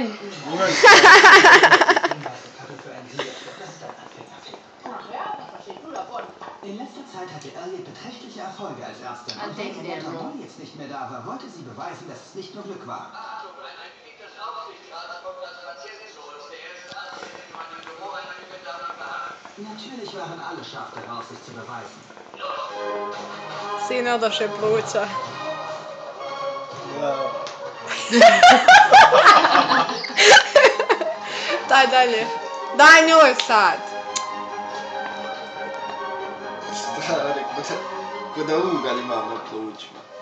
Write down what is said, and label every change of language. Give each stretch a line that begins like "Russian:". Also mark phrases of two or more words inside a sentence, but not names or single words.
German: In letzter Zeit hatte Elliot beträchtliche Erfolge als Ärztin. Und weil ihre Mutter Molly jetzt nicht mehr da war, wollte sie beweisen, dass es nicht nur Glück war. Natürlich waren alle scharf darauf, sich zu beweisen.
Serbian: Siinä odoše pluća. Daj dalje. Daj njoj sad. Stari, ko da ugalj imam na plućima.